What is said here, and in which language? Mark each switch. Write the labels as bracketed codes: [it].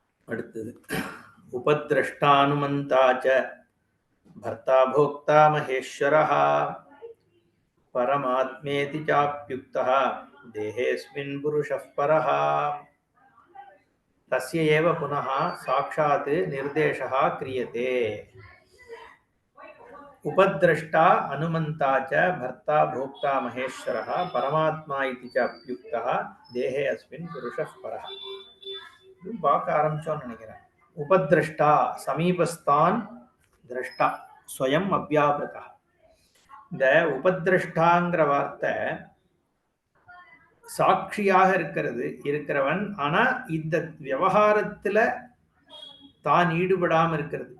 [sa] அடுத்தது உபத்ரஷ்டானுமந்தாச்ச பர்த்தா போக்தா மகேஸ்வரஹ பரமாத்மேதி சாப்யுக்தः தேஹேஸ்மின் புருஷः பரஹ தஸ்ய ஏவ புனः சாக்ஷாத் நிர்தேசः கிரியதே. उपद्रष्टा अनुमंता च भर्ता भोक्ता महेश्वरः परमात्मा इति च अप्युक्तः देहे अस्मिन् पुरुषः परः. [ta] இது பார்க்க ஆரம்பிச்சோம்னு நினைக்கிறேன். [sa] உபத்ரஷ்டா சமீபஸ்தான் திரஷ்டா ஸ்வயம் அவ்யாபிருதா. [ta] இந்த உபத்ரஷ்டாங்கிற வார்த்தை சாட்சியாக இருக்கிறவன். ஆனா இந்த விவகாரத்துல தான் ஈடுபடாம இருக்கிறது.